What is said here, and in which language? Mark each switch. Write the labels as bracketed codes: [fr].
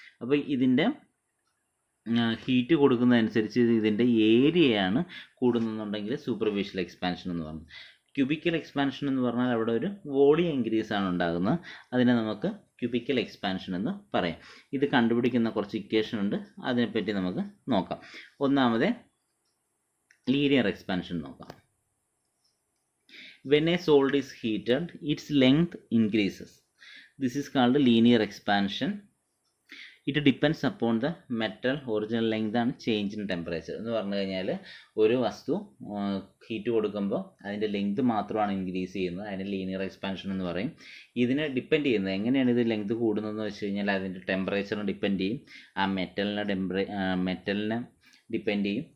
[ml] അപ്പോൾ ഇതിൻ്റെ ഹീറ്റ് കൊടുക്കുന്നതനുസരിച്ച് ഇതിൻ്റെ ഏരിയയാണ് കൂടുന്നുണ്ടെങ്കിൽ സൂപ്പർഫിഷ്യൽ എക്സ്പാൻഷൻ എന്ന് പറഞ്ഞു. ക്യൂബിക്കൽ എക്സ്പാൻഷൻ എന്ന് പറഞ്ഞാൽ അവിടെ ഒരു വോളിയം ഇൻക്രീസ് ആണ് ഉണ്ടാകുന്നത്, അതിനെ നമുക്ക് ക്യൂബിക്കൽ എക്സ്പാൻഷൻ എന്ന് പറയാം. ഇത് കണ്ടുപിടിക്കുന്ന കുറച്ച് ഇക്വേഷൻ ഉണ്ട്, അതിനെപ്പറ്റി നമുക്ക് നോക്കാം. ഒന്നാമത് ലീനിയർ എക്സ്പാൻഷൻ നോക്കാം. [en] When a solid is heated, its length increases. This is called linear expansion. It depends upon the metal original length and change in temperature. [ml] എന്ന് പറഞ്ഞു കഴിഞ്ഞാൽ ഒരു വസ്തു ഹീറ്റ് കൊടുക്കുമ്പോൾ അതിൻ്റെ ലെങ്ത് മാത്രമാണ് ഇൻക്രീസ് ചെയ്യുന്നത്, അതിന് ലീനിയർ എക്സ്പാൻഷൻ എന്ന് പറയും. ഇതിനെ ഡിപ്പെൻഡ് ചെയ്യുന്നത് എങ്ങനെയാണ് ഇത് ലെങ്ത് കൂടുന്നതെന്ന് വെച്ച് കഴിഞ്ഞാൽ അതിൻ്റെ ടെമ്പറേച്ചറിനെ ഡിപ്പെൻഡ് ചെയ്യും, ആ മെറ്റലിനെ ഡിപ്പെൻഡ് ചെയ്യും.